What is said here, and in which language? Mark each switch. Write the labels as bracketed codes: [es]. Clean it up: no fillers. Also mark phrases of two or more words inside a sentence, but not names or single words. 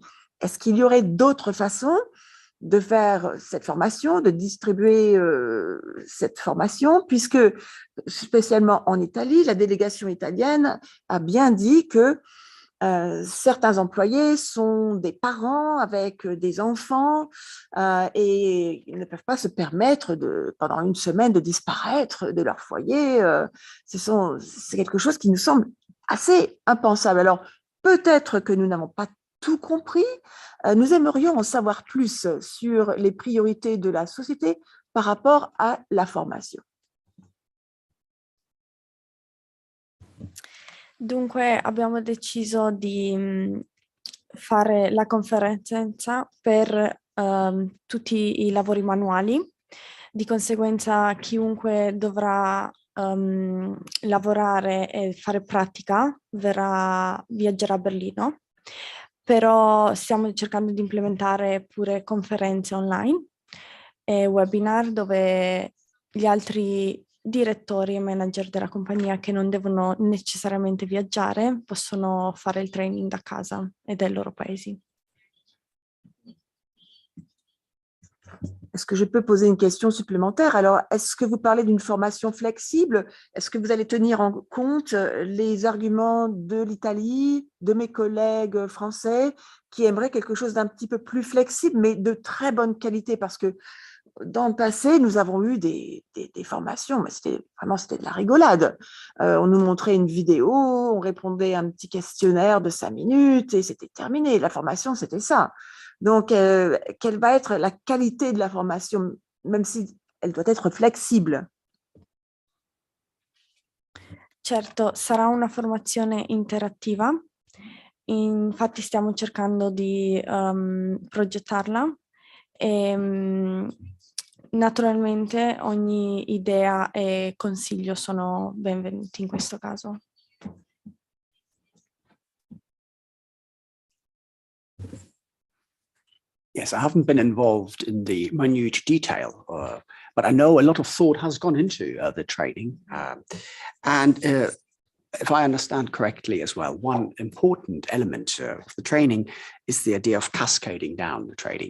[fr] Est-ce qu'il y aurait d'autres façons de faire cette formation, de distribuer cette formation, puisque spécialement en Italie, la délégation italienne a bien dit que certains employés sont des parents avec des enfants et ils ne peuvent pas se permettre pendant une semaine de disparaître de leur foyer. C'est quelque chose qui nous semble assez impensable. Alors, peut-être que nous n'avons pas tout compris. Nous aimerions en savoir plus sur les priorités de la société par rapport à la formation. [it] Dunque abbiamo deciso di fare la conferenza per tutti i lavori manuali. Di conseguenza chiunque dovrà lavorare e fare pratica viaggerà a Berlino, però stiamo cercando di implementare pure conferenze online e webinar dove gli altri direttori e manager della compagnia che non devono necessariamente viaggiare possono fare il training da casa e dai loro paesi. [fr] Est-ce que je peux poser une question supplémentaire? Alors, est-ce que vous parlez d'une formation flexible? Est-ce que vous allez tenir en compte les arguments de l'Italie, de mes collègues français qui aimeraient quelque chose d'un petit peu plus flexible, mais de très bonne qualité? Parce que dans le passé, nous avons eu des formations, mais c'était de la rigolade. On nous montrait une vidéo, on répondait à un petit questionnaire de 5 minutes et c'était terminé. La formation, c'était ça. Donc, quelle va être la qualité de la formation, même si elle doit être flexible? [it] Certo, sarà una formazione interattiva, infatti stiamo cercando di progettarla e naturalmente ogni idea e consiglio sono benvenuti in questo caso. [en] Yes, I haven't been involved in the minute detail, but I know a lot of thought has gone into the training. And if I understand correctly as well, one important element of the training is the idea of cascading down the training.